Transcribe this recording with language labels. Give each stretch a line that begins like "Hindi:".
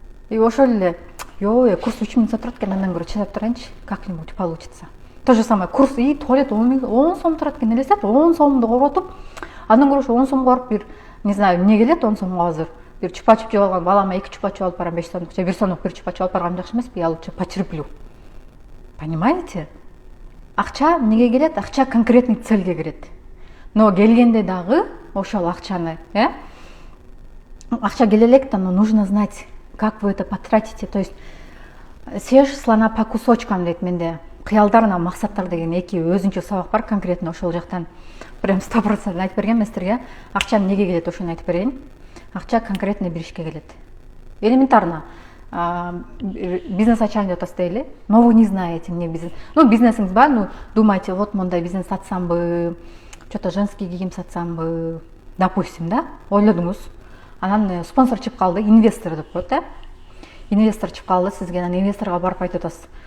Kyrgyz: И ошол эле, курс 3000 сом турат экен, андан көрө чыдап турайынчы,
Russian: как-нибудь получится.
Kyrgyz: То же самое, курс, туалет 10 сом турат экен, элестет, 10 сомду коротуп, андан көрө 10 сомго барып бир,
Russian: не знаю,
Kyrgyz: эмне келет 10 сомго азыр. Бир чупа-чуп жеп алган, балама 2 чупа-чуп алып барам, 5 сомдук, же 1 сомдук бир чупа-чуп алып барган жакшы эмеспи?
Russian: Я лучше потерплю. Понимаете?
Kyrgyz: Акча эмнеге келет? Акча конкретный цельге келет. Но келгенде дагы ошол акчаны, акча келе элек,
Russian: но нужно знать, как вы это потратите. То есть съешь слона по кусочкам
Kyrgyz: дейт менде. Кыялдар, максаттар деген эки өзүнчө сабак бар, конкретно ошол жактан прям 100% айтып берген сиздерге. Акча эмнеге келет, ошону айтып берейин. Акча конкретно бир ишке келет. Элементарно. Бизнес ачайын деп атасыз дейли.
Russian: Но вы не знаете, мне бизнес.
Kyrgyz: Бизнесиңиз бар,
Russian: думаете, вот
Kyrgyz: мондай бизнес ачсамбы,
Russian: что-то женский
Kyrgyz: кийим сатсамбы,
Russian: допустим, да?
Kyrgyz: Ойлодуңуз. Анан спонсор чыгып калды, инвестор деп коет, Инвестор чыгып калды, сизге анан инвесторго барып айтып атасыз.